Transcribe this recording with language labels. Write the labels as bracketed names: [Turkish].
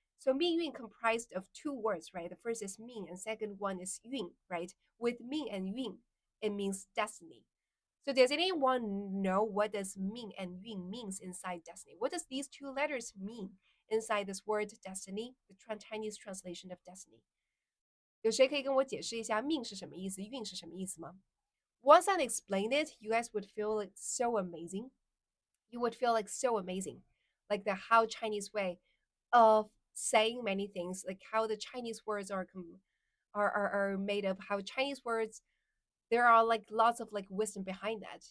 [English] So 命运 comprised of two words, right? The first is 命 and second one is 运, right? With 命 and 运, it means destiny. So does anyone know what does 命 and 运 means inside destiny? What does these two letters mean inside this word destiny, the Chinese translation of destiny? [Chinese] 有谁可以跟我解释一下命是什么意思，运是什么意思吗？ [English] Once I explain it, you guys would feel like so amazing. You would feel like so amazing, like the how Chinese way of saying many things, like how the Chinese words are made of, how Chinese words there are like lots of like wisdom behind that.